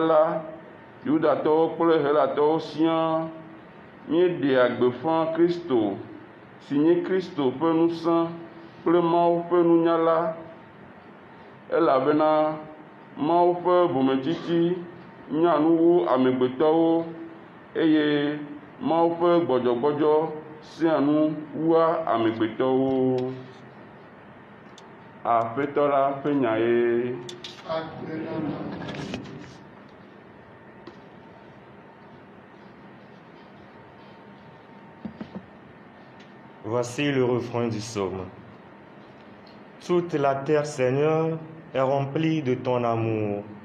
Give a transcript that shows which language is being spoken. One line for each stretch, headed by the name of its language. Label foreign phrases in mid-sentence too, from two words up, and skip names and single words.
Ewe: la, Yudatɔwo kple Helatɔwo siaa, míeɖea gbeƒã Kristo, si nye Kristo ƒe ŋusẽ kple Mawu ƒe nunya la, elabena Mawu ƒe bometsitsi nya nu wu amegbetɔwo, eye Mawu ƒe gbɔdzɔgbɔdzɔ sea nu wua amegbetɔwo. Aƒetɔ la ƒe nya ye.
French: Voici le refrain du psaume. Toute la terre, Seigneur, est remplie de ton amour.